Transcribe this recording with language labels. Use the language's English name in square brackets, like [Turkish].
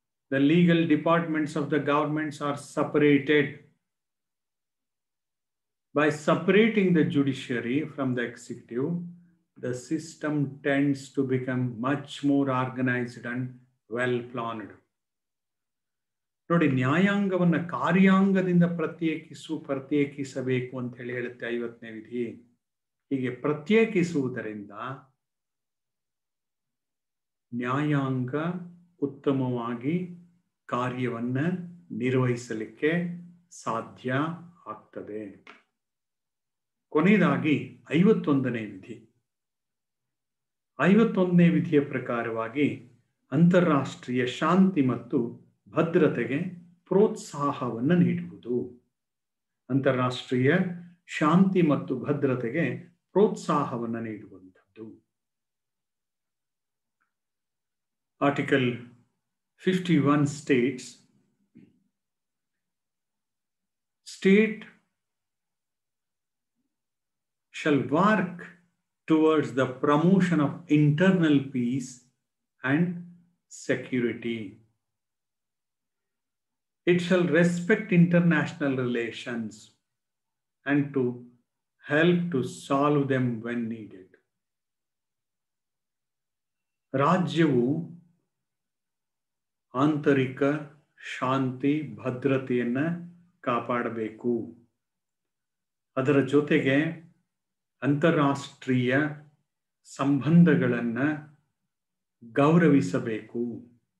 [English] The legal departments of the governments are separated. By separating the judiciary from the executive, the system tends to become much more organized and well planned. [Kannada] ನೋಡಿ, ನ್ಯಾಯಾಂಗವನ್ನು ಕಾರ್ಯಾಂಗದಿಂದ ಪ್ರತ್ಯೇಕಿಸಬೇಕು ಅಂತ ಹೇಳುತ್ತೆ 50ನೇ ವಿಧಿ. ಹೀಗೆ ಪ್ರತ್ಯೇಕಿಸುವುದರಿಂದ ನ್ಯಾಯಾಂಗ ಉತ್ತಮವಾಗಿ ಕಾರ್ಯವನ್ನು ನಿರ್ವಹಿಸಲಿಕ್ಕೆ ಸಾಧ್ಯ ಆಗ್ತದೆ. ಕೊನೆಯದಾಗಿ 51ನೇ ವಿಧಿ. 51ನೇ ವಿಧಿಯ ಪ್ರಕಾರವಾಗಿ ಅಂತಾರಾಷ್ಟ್ರೀಯ ಶಾಂತಿ ಮತ್ತು ಭದ್ರತೆಗೆ ಪ್ರೋತ್ಸಾಹವನ್ನು ನೀಡುವುದು. ಅಂತಾರಾಷ್ಟ್ರೀಯ ಶಾಂತಿ ಮತ್ತು ಭದ್ರತೆಗೆ ಪ್ರೋತ್ಸಾಹವನ್ನು ನೀಡುವಂಥದ್ದು. [English] Article 51 states, state shall work towards the promotion of internal peace and security. It shall respect international relations and to help to solve them when needed. [Kannada] ರಾಜ್ಯವು ಆಂತರಿಕ ಶಾಂತಿ ಭದ್ರತೆಯನ್ನು ಕಾಪಾಡಬೇಕು. ಅದರ ಜೊತೆಗೆ ಅಂತಾರಾಷ್ಟ್ರೀಯ ಸಂಬಂಧಗಳನ್ನು ಗೌರವಿಸಬೇಕು.